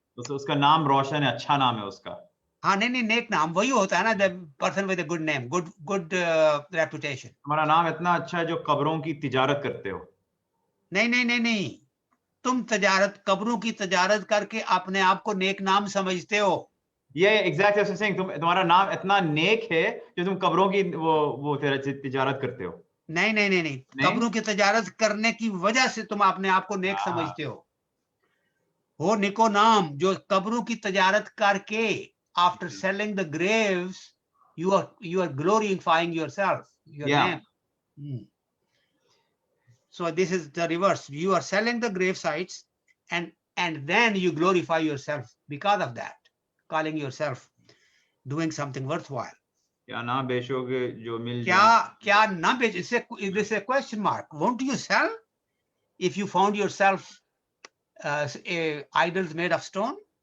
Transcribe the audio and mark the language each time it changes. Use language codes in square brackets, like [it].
[hi] तो उसका नाम रोशन है, अच्छा नाम है उसका. हाँ नहीं नेक नाम वही होता है ना, [en] the person with a good name, good reputation. [hi] तुम्हारा नाम इतना अच्छा है जो कब्रों की तिजारत करते हो. नहीं तुम तजारत कब्रों की तजारत करके अपने आप को नेक नाम समझते हो. [en] Yeah, exactly what I'm saying. [hi] तुम्हारा नाम इतना नेक है जो तुम कब्रों की वो तिजारत करते हो. नहीं कब्रों की तजारत करने की वजह से तुम अपने आप को नेक समझते हो निको नाम जो कब्रों की तजारत करके [en] after selling the graves you are glorifying yourself, your name. So this is the reverse. You are selling the grave sites and then you glorify yourself because of that, calling yourself doing something worthwhile. [hi] क्या ना बेचोगे जो मिल क्या ना बेच, [en] this is a question mark. Won't you sell if you found yourself idols made of stone?